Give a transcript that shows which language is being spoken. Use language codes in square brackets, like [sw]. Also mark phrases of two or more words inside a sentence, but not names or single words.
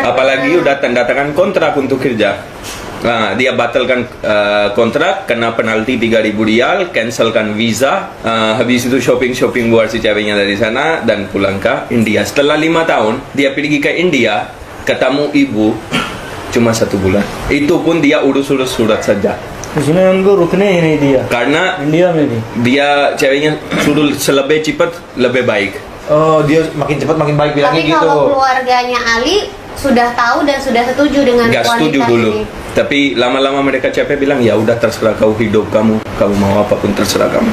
[id] Apalagi udah tanda tangan kontrak untuk kerja. Nah, dia batalkan kontrak, kena penalti 3.000 rial, cancelkan visa, habis itu shopping buat si ceweknya dari sana dan pulang ke India. Setelah 5 tahun, dia pergi ke India, ketemu ibu cuma 1 bulan. Itu pun dia urus-urus surat saja. [hi] उसने उनको रुकने ही नहीं दिया [id] Karena [hi] इंडिया में भी [id] dia ceweknya suruh lebih cepat lebih baik. Oh, dia makin cepat makin baik bilangnya Tapi gitu. kalau keluarganya Ali sudah tahu dan sudah setuju dengan Gak setuju wanita dulu. ini. Tapi lama-lama mereka capek bilang ya udah terserah kau hidup kamu mau apapun terserah kamu.